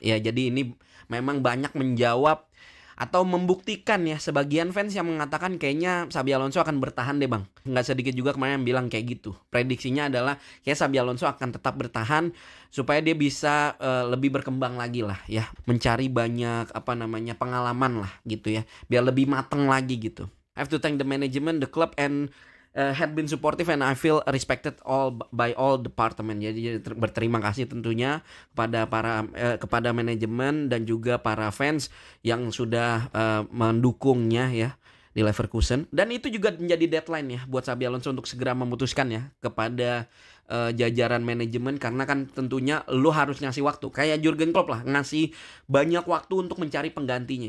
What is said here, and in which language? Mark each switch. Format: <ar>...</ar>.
<id>Ya, jadi ini memang banyak menjawab atau membuktikan ya sebagian fans yang mengatakan kayaknya Xabi Alonso akan bertahan deh Bang. Nggak sedikit juga kemarin yang bilang kayak gitu. Prediksinya adalah kayak Xabi Alonso akan tetap bertahan supaya dia bisa lebih berkembang lagi lah ya, mencari banyak pengalaman lah gitu ya, biar lebih mateng lagi gitu.</id> <en>I have to thank the management, the club, and had been supportive and I feel respected by all department.</en> <id>Jadi berterima kasih tentunya kepada manajemen dan juga para fans yang sudah mendukungnya ya di Leverkusen. Dan itu juga menjadi deadline ya buat Xabi Alonso untuk segera memutuskan ya kepada jajaran manajemen, karena kan tentunya lo harus ngasih waktu kayak Jurgen Klopp lah, ngasih banyak waktu untuk mencari penggantinya.</id>